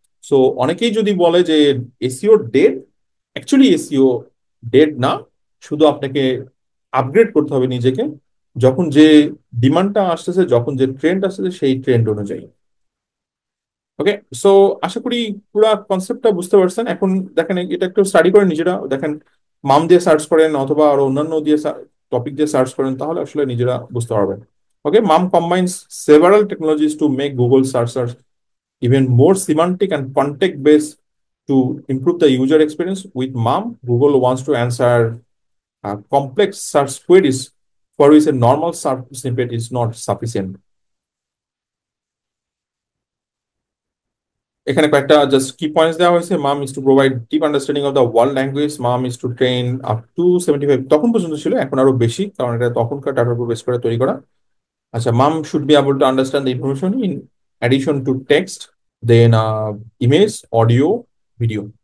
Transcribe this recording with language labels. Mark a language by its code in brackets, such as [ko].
[bn] So অনেকেই যদি বলে যে SEO dead, actually SEO dead না, শুধু আপনাকে আপগ্রেড করতে হবে নিজেকে, যখন যে ডিমান্ডটা আসতেছে, যখন যে ট্রেন্ড আসতেছে সেই ট্রেন্ড অনুযায়ী। ওকে, সো আশা করি পুরো কনসেপ্টটা বুঝতে পারছেন। এখন দেখেন এটা একটু স্টাডি করেন নিজেরা, দেখেন মাম দিয়ে সার্চ করেন অথবা আরো অন্যান্য দিয়ে টপিক দিয়ে সার্চ করেন, তাহলে আসলে নিজেরা বুঝতে পারবেন। [en] Okay, MUM combines several technologies to make Google search even more semantic and context based to improve the user experience. With MAM, Google wants to answer complex search queries for which a normal search snippet is not sufficient. [bn] এখানে কয়েকটা just কি points দেওয়া হয়েছে। [en] MUM is to provide deep understanding of the world language, MUM is to train up to 75, [bn] তখন পর্যন্ত ছিল, এখন আরো বেশি কারণ এটা তখনকার ডাটার উপর বেস করে তৈরি করা। [en] আচ্ছা, MUM should be able to understand the information in addition to text, then image, audio, video.